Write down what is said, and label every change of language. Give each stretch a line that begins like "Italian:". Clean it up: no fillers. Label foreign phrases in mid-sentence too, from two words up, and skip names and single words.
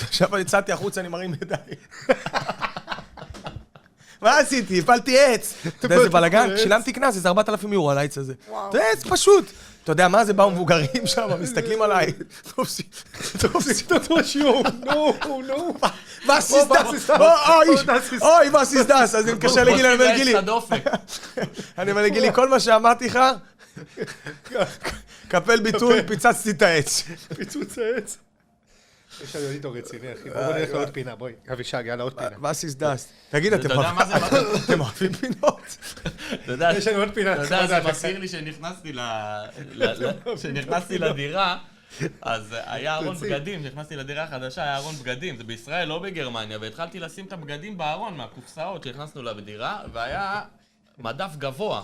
Hebrew: עכשיו יצאתי החוצה, אני מרים ידיים. מה עשיתי? הפלתי עץ. אתה יודע איזה בלגן? שילמתי קנס, איזה 4,000 יורו על העץ הזה. זה עץ פשוט. אתה יודע מה זה? באו מבוגרים שם, מסתכלים עליי. תופסי את השיעור. נו.
German: was ist das? אוי, was ist das?
Hebrew: אז אני מתקשר לגילי, אני אומר גילי. אני אומר לגילי, כל מה שאמרתי לך, קפל ביטוי, פיצצתי את העץ. פיצוץ העץ. יש לנו איתו רציני, אחי. בואו נלך לעוד פינה, בואי. אבישג, יאללה, עוד פינה.
German: was ist das?
Hebrew: תגיד, אתה יודע מה זה? אתם אוהבים פינות? אתה יודע, יש לנו עוד פינה. אתה יודע, זה מזכיר לי שנכנסתי לדירה, אז היה ארון בגדים, כשנכנסתי לדירה החדשה היה ארון בגדים, זה בישראל, לא בגרמניה, והתחלתי לשים את הבגדים בארון מהקופסאות שהכנסנו לדירה, והיה מדף גבוה.